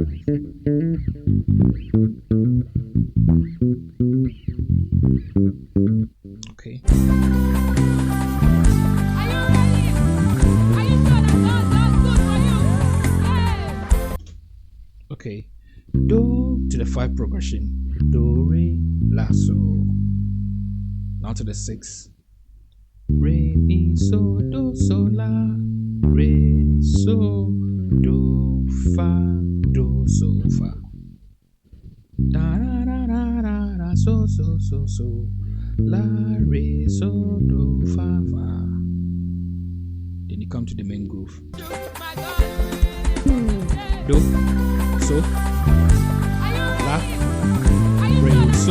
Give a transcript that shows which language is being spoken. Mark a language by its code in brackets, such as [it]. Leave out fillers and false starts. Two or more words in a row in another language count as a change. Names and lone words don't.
[en] Okay. Are you ready? Are you sure that's good for you? Yeah. Okay. Do to the 5 progression. Do re la so. Now to the 6. Re mi so do so la. Re so do fa do so fa. Da da da da da da so so so so. La re so do fa fa. Then you come to the main groove. Do so so.